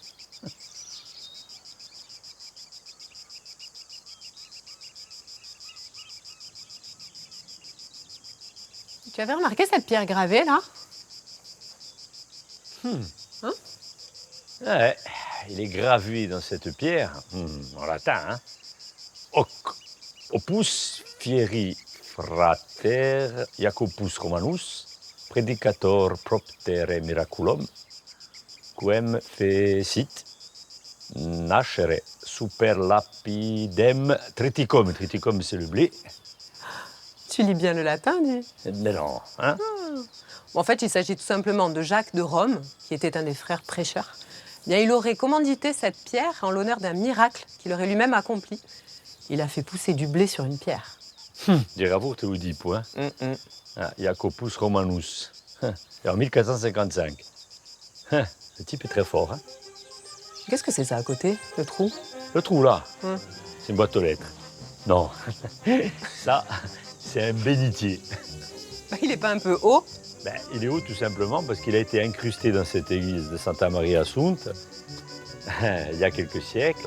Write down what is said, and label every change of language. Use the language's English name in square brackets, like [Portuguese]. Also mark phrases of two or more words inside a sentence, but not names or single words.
[French] Tu avais remarqué cette pierre gravée, là? Ouais, il est gravé dans cette pierre, en latin, hein. [Latin] Hoc opus fieri frater Jacobus Romanus, predicator proptere miraculum, quem fecit nascere super lapidem triticum. [French] Triticum, c'est le blé. Tu lis bien le latin, dis. Mais non, hein. En fait, il s'agit tout simplement de Jacques de Rome, qui était un des frères prêcheurs. Bien, il aurait commandité cette pierre en l'honneur d'un miracle qu'il aurait lui-même accompli. Il a fait pousser du blé sur une pierre. Diravo te Oedipo, hein. Jacobus Romanus. Et en 1455. Le type est très fort, hein. Qu'est-ce que c'est ça à côté, le trou? Le trou là, c'est une boîte aux lettres. Non, ça, c'est un bénitier. Il n'est pas un peu haut? Ben, il est haut tout simplement parce qu'il a été incrusté dans cette église de Santa Maria Assunta il y a quelques siècles.